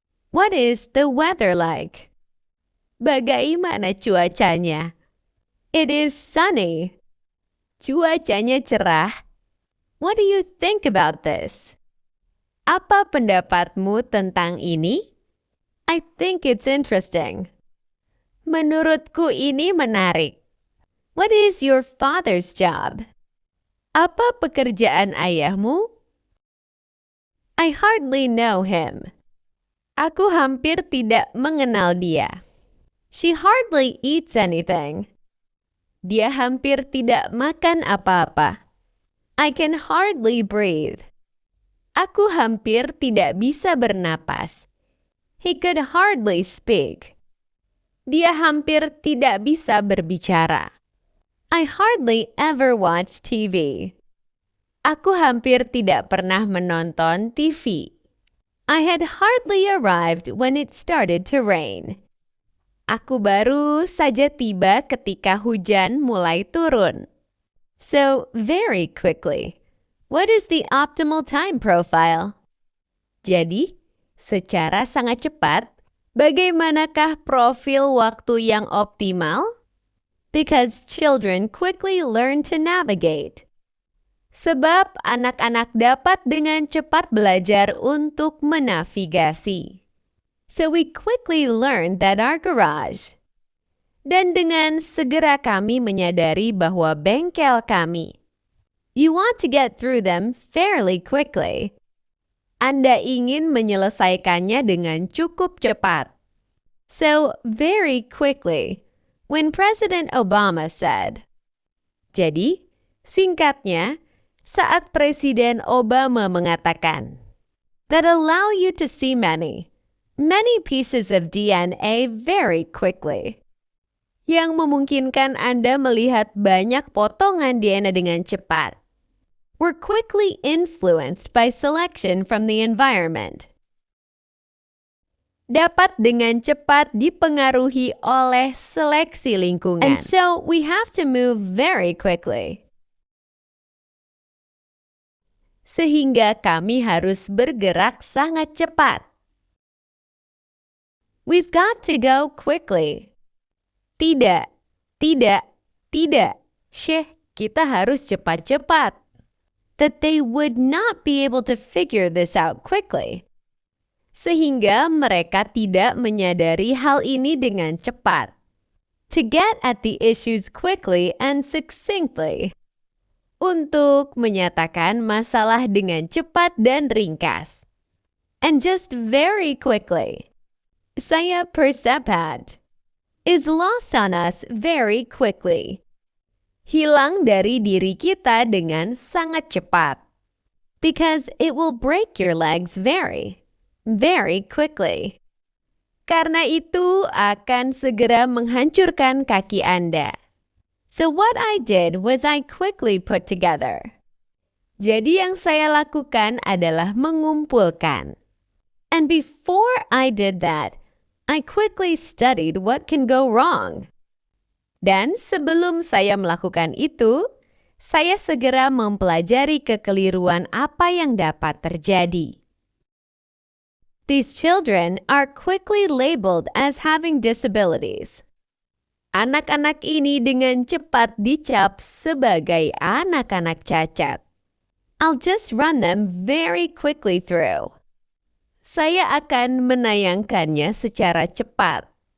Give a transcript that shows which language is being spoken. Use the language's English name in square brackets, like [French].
[English] What is the weather like? [Indonesian] Bagaimana cuacanya? [English] It is sunny. [Indonesian] Cuacanya cerah. [English] What do you think about this? [Indonesian] Apa pendapatmu tentang ini? [English] I think it's interesting. [Indonesian] Menurutku ini menarik. [English] What is your father's job? [Indonesian] Apa pekerjaan ayahmu? [English] I hardly know him. [Indonesian] Aku hampir tidak mengenal dia. [English] She hardly eats anything. [Indonesian] Dia hampir tidak makan apa-apa. [English] I can hardly breathe. [Indonesian] Aku hampir tidak bisa bernapas. [English] He could hardly speak. [Indonesian] Dia hampir tidak bisa berbicara. [English] I hardly ever watch TV. [Indonesian] Aku hampir tidak pernah menonton TV. [English] I had hardly arrived when it started to rain. [Indonesian] Aku baru saja tiba ketika hujan mulai turun. [English] So, very quickly. What is the optimal time profile? [Indonesian] Jadi, secara sangat cepat, bagaimanakah profil waktu yang optimal? [English] Because children quickly learn to navigate. [Indonesian] Sebab anak-anak dapat dengan cepat belajar untuk menavigasi. [English] So we quickly learned that our garage. [Indonesian] Dan dengan segera kami menyadari bahwa bengkel kami. [English] You want to get through them fairly quickly. [Indonesian] Anda ingin menyelesaikannya dengan cukup cepat. [English] So, very quickly, when President Obama said. [Indonesian] Jadi, singkatnya, saat Presiden Obama mengatakan, [English] that allow you to see many pieces of DNA very quickly. [Indonesian] Yang memungkinkan Anda melihat banyak potongan DNA dengan cepat. [English] We're quickly influenced by selection from the environment. [Indonesian] Dapat dengan cepat dipengaruhi oleh seleksi lingkungan. [English] And so we have to move very quickly. [Indonesian] Sehingga kami harus bergerak sangat cepat. [English] We've got to go quickly. [Indonesian] Tidak, tidak, tidak. Kita harus cepat-cepat. [English] That they would not be able to figure this out quickly. [Indonesian] Sehingga mereka tidak menyadari hal ini dengan cepat. [English] To get at the issues quickly and succinctly. [Indonesian] Untuk menyatakan masalah dengan cepat dan ringkas. [English] And just very quickly. [Indonesian] Saya percepat. [English] Is lost on us very quickly. [Indonesian] Hilang dari diri kita dengan sangat cepat. [English] Because it will break your legs very quickly. [Indonesian] Karena itu akan segera menghancurkan kaki Anda. [English] So what I did was I quickly put together. [Indonesian] Jadi yang saya lakukan adalah mengumpulkan. [English] And before I did that, I quickly studied what can go wrong. [Indonesian] Dan sebelum saya melakukan itu, saya segera mempelajari kekeliruan apa yang dapat terjadi. [English] These children are quickly labeled as having disabilities. [Indonesian] Anak-anak ini dengan cepat dicap sebagai anak-anak cacat. [English] I'll just run them very quickly through. [Indonesian] Saya akan menayangkannya secara cepat.